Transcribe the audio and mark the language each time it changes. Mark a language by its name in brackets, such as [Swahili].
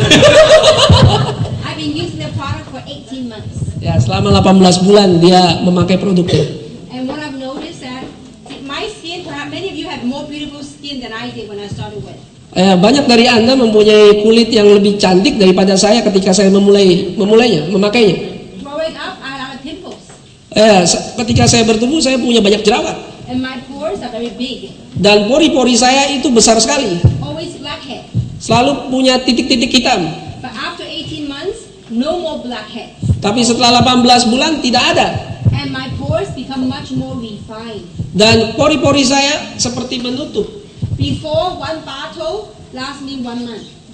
[English] I've been using the product for 18 months. [Indonesian] Ya, selama 18 bulan dia memakai produknya. [English] And what I've noticed that my skin, perhaps many of you have more beautiful skin than I did when I started with. [Indonesian] Banyak dari Anda mempunyai kulit yang lebih cantik daripada saya ketika saya memakainya. [English] Growing up, I had pimples. [Indonesian] Ketika saya bertumbuh, saya punya banyak jerawat. [English] And my pores are very big. [Indonesian] Dan pori-pori saya itu besar sekali. [English] Always blackhead. [Indonesian] Selalu punya titik-titik hitam. [English] But after 18 months, no more blackheads. [Indonesian] Tapi setelah 18 bulan tidak ada. [English] And my pores become much more refined. [Indonesian] Dan pori-pori saya seperti menutup. [English] Before, one bottle lasts me 1 month.